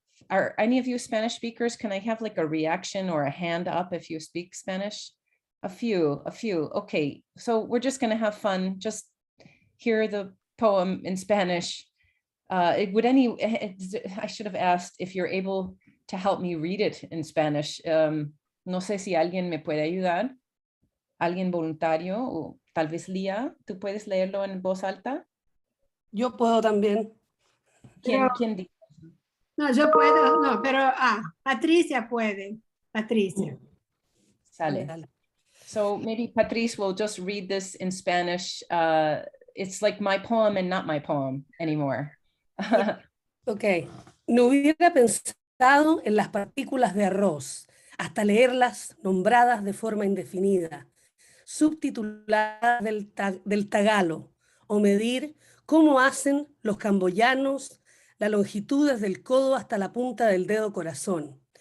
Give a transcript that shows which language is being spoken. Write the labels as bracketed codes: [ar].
[en] are any of you Spanish speakers? Can I have like a reaction or a hand up if you speak Spanish? A few. Okay, so we're just gonna have fun. Just hear the poem in Spanish. I should have asked if you're able to help me read it in Spanish. [es] No sé si alguien me puede ayudar. Alguien voluntario, o tal vez Lía, ¿tú puedes leerlo en voz alta? Yo puedo también. ¿Quién dice? No, yo puedo, no, pero Patricia puede. Patricia. Sale. Dale. [en] So maybe Patrice will just read this in Spanish. It's like my poem and not my poem anymore. Ok. [es] No hubiera pensado en las partículas de arroz, hasta leerlas nombradas de forma indefinida, subtituladas del tagalo, o medir cómo hacen los camboyanos la longitud desde el codo hasta la punta del dedo corazón.